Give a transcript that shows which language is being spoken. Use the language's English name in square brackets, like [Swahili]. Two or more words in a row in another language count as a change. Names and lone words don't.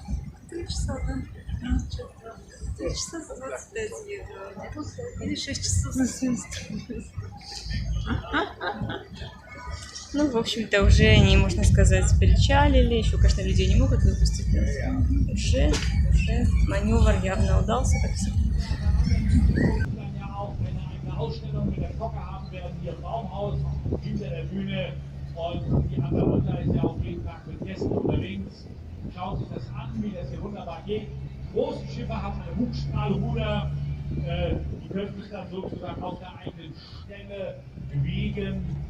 [Russian] 3 часа, да? 3 часа за 25 евро. Или 6 часов за 70. Ну, в общем-то, уже они, можно сказать, причалили. Еще, конечно, людей не могут выпустить. Уже маневр явно удался, так всегда. [German] Schaut sich das an, wie das hier wunderbar geht. Große Schiffe haben eine Bugstrahlruder, die können sich dann sozusagen auf der eigenen Stelle bewegen.